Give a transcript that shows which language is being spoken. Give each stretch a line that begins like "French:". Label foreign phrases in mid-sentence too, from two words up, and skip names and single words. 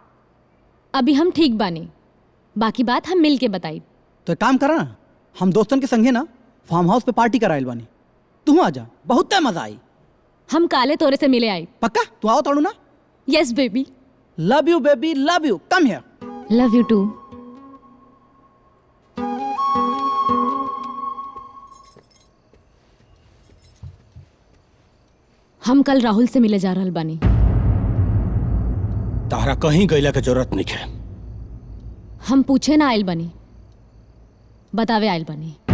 Bhojpuri: अभी हम ठीक बानी, बाकी बात हम मिल के बताई। तो एक काम करा ना, हम दोस्तन के संगे ना फार्म हाउस पे पार्टी कराइल बानी, तू आ जा, बहुत मजा आई। हम काले तोरे से मिले आई। पक्का? तू आओ ताड़ू ना?
English: yes baby. love you baby, love you, come here. love you too.
Bhojpuri: हम कल राहुल से मिले जा रहल बानी। तारा कहीं गईला के जरूरत नहीं है। हम पूछे ना आयल बनी, बतावे आयल बनी।